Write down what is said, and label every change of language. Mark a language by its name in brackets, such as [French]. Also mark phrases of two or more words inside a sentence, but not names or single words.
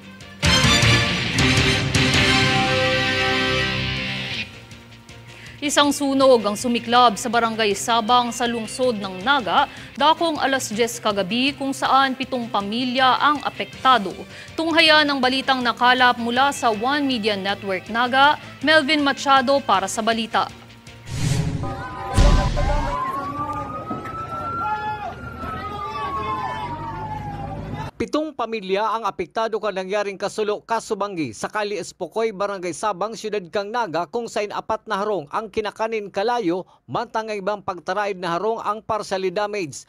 [Filipino] Isang sunog ang sumiklab sa barangay Sabang sa lungsod ng Naga dakong alas 10 kagabi kung saan 7 pamilya ang apektado. Tunghayan ang balitang nakalap mula sa One Media Network Naga, Melvin Machado para sa balita. [Bikol] Pitong pamilya ang apektado ka nangyaring kasubanggi sa Kali Espokoy, Barangay Sabang, Siyudad Kang Naga kung saan 4 na harong ang kinakanin kalayo mantang ibang pagtaraid na harong ang [English] partially damaged.